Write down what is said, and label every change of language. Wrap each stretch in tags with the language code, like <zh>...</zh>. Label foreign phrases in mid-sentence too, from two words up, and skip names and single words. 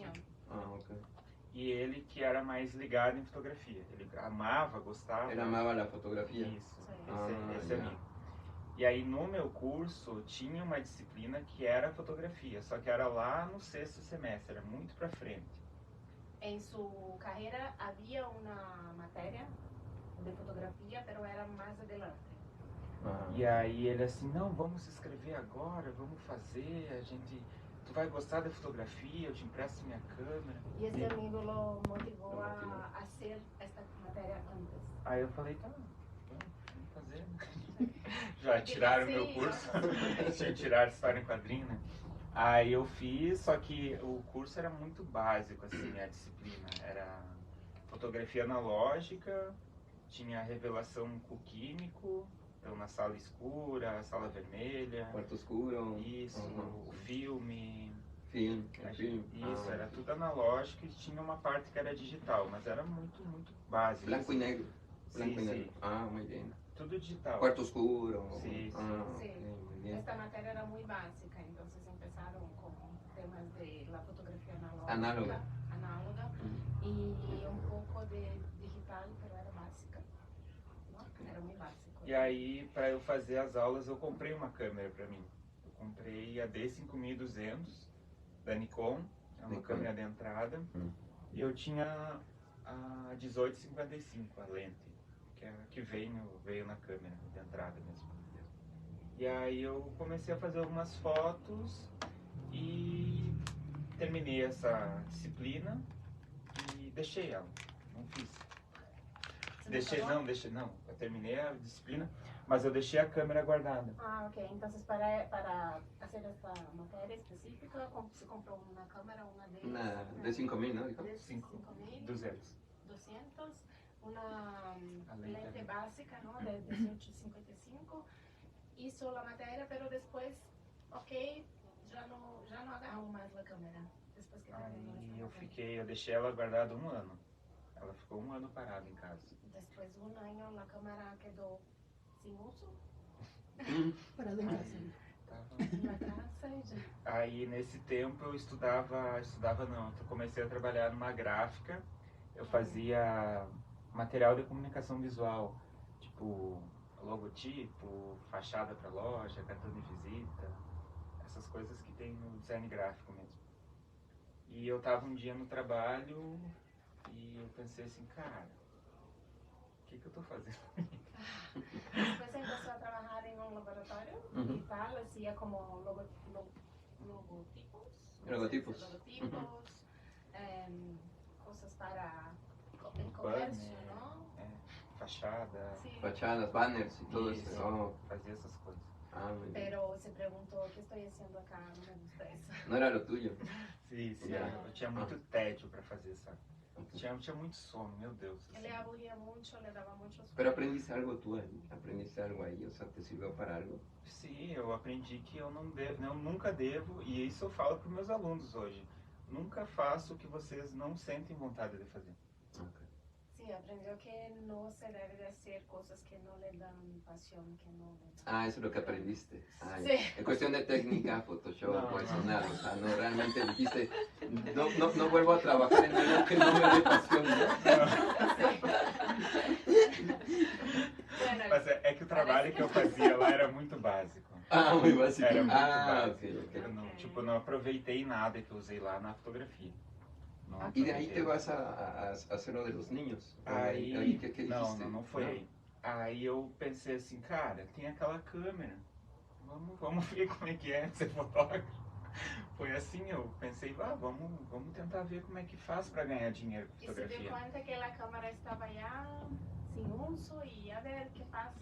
<pt>Ok. E ele que era mais ligado em fotografia. Ele amava, gostava. Ele amava a fotografia? Isso, Sim. esse amigo. E aí no meu curso tinha uma disciplina que era fotografia, só que era lá no 6º semestre, era muito para frente.</pt> <es>En su carrera había una materia de fotografía, pero era más adelante.</es> <pt>E aí ele assim, não, vamos escrever agora, vamos fazer, a gente... Tu vai gostar da fotografia, eu te empresto minha câmera.</pt> <es>Y este amigo lo motivó a hacer esta materia antes.</es> <pt>Aí eu falei, tá, vamos fazer. Já tiraram o meu curso, tinha tirado história em quadrinho, né? Aí eu fiz, só que o curso era muito básico, assim, a disciplina. Era fotografia analógica, tinha revelação com químico, então na sala escura, sala vermelha. Quarto escuro. Isso, o filme. Filme. Isso, era tudo analógico e tinha uma parte que era digital, mas era muito, muito básico.</pt> <es>Blanco e negro. Blanco</es> <pt>Sim,</pt> <es>y negro.</es> <pt>sim.</pt> <es>Ah, muy bien.</es> <pt>Tudo digital.</pt> <es>Cuarto oscuro. Sí, sí. Sí. Muy bien. Esta materia era muy básica, entonces empezaron con temas de la fotografía Análoga. Y un poco de digital, pero era básica, ¿no? Era muy básico.</es> <pt>E aí, para eu fazer as aulas, eu comprei uma câmera para mim. Eu comprei a D5200 da Nikon, é uma câmera de entrada. E eu tinha a 1855, a lente, que é a que veio na câmera de entrada mesmo. E aí eu comecei a fazer algumas fotos e terminei essa disciplina e deixei ela, não fiz. Não, eu terminei a disciplina, mas eu deixei a câmera guardada.</pt> <es>Ah, ok. Entonces para hacer esta materia específica, se compró una cámara, una De 5.000, ¿no? Dijo. De 200. 200, una lente lente básica, ¿no? De 1855. Hizo la materia, pero después, ok, ya no agarró más la cámara. Después que terminó esta materia.</es> <pt>Eu deixei ela guardada 1 ano. Ela ficou 1 ano parada em casa.</pt> <es>Después de 1 año la cámara quedó sin uso.</es> <pt>Parada em casa. Na casa e já. Aí nesse tempo eu eu comecei a trabalhar numa gráfica. Eu fazia material de comunicação visual, tipo logotipo, fachada para loja, cartão de visita, essas coisas que tem no design gráfico mesmo. E eu tava um dia no trabalho e eu pensei assim, cara, o que eu tô fazendo?</pt> <es>Después empezó a trabajar en un laboratorio y tal, hacía como logotipos, cosas para el comercio, ¿no? Fachada. Sí. Fachadas, banners y todo</es> <pt>Isso,</pt> <es>eso.</es> <pt>fazia essas coisas.</pt> <es>Ah, muy bien. Pero se preguntó, ¿qué estoy haciendo acá? No me gusta eso. No era lo tuyo.</es> <pt>Sim, eu tinha muito tédio para fazer, sabe? Tinha muito sono, meu Deus.</pt> <es>Él le aburría mucho, le daba mucho sueño. Pero aprendiste algo tú ahí, o sea, ¿te sirvió para algo?</es> <pt>Sim, eu aprendi que eu nunca devo, e isso eu falo para meus alunos hoje, nunca faço o que vocês não sentem vontade de fazer.</pt> <es>Okay. Sí, aprendió que no se debe de hacer cosas que no le dan pasión, que no le dan... Ah, eso es lo que aprendiste. Ah, Sí. En cuestión de técnica, Photoshop, No, personal, o sea, no realmente dijiste, no vuelvo a trabajar en algo que no me dé pasión, ¿no? Bueno,</es> <pt>Mas é que o trabalho que eu fazia lá era muito básico.</pt> <es>Ah, muy básico.</es> <pt>Era muito ok, básico. ok. Eu não aproveitei nada que eu usei lá na fotografia. Não</pt> <es>Y de ahí te</es> <pt>aproveitei.</pt> <es>vas a hacer lo de los niños.</es> <pt>Aí,</pt> <es>¿qué dijiste?</es> <pt>não foi aí. Aí eu pensei assim, cara, tem aquela câmera, vamos ver como é que é ser fotógrafo. foi assim, eu pensei, vamos tentar ver como é que faz para ganhar dinheiro com E se deu fotografia. conta que a câmera estava já sem uso e</pt> <es>a ver que passa.</es>